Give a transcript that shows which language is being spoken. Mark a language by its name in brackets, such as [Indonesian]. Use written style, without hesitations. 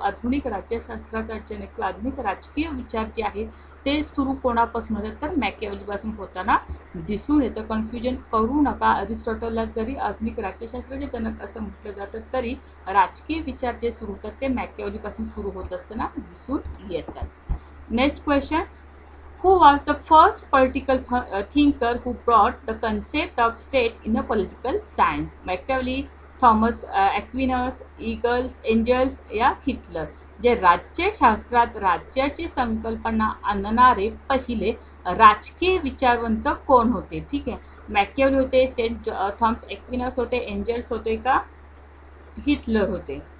[Marathi] आधुनिक राज्यशास्त्राचा जनक किंवा आधुनिक राजकीय विचार जे आहेत ते सुरू कोणापासून होतात, तर मॅक्यावेलीपासून होताना दिसून येतं. कन्फ्युजन करू नका. अरिस्टॉटलला जरी आधुनिक राज्यशास्त्राचे जनक असं म्हटलं जातं तरी राजकीय विचार जे सुरू होतात ते मॅक्यावेलीपासून सुरू होत असताना दिसून येतात. [English] Next question, who was the first political thinker who brought the concept of state in a political science? Machiavelli, Thomas Aquinas, Engels या Hitler. [Marathi] जे राज्यशास्त्रात राज्याची संकल्पना आणणारे पहिले राजकीय विचारवंत कोण होते? ठीक आहे, मॅकियावेली होते, थॉमस ॲक्विनस होते, एंजल्स होते का हिटलर होते?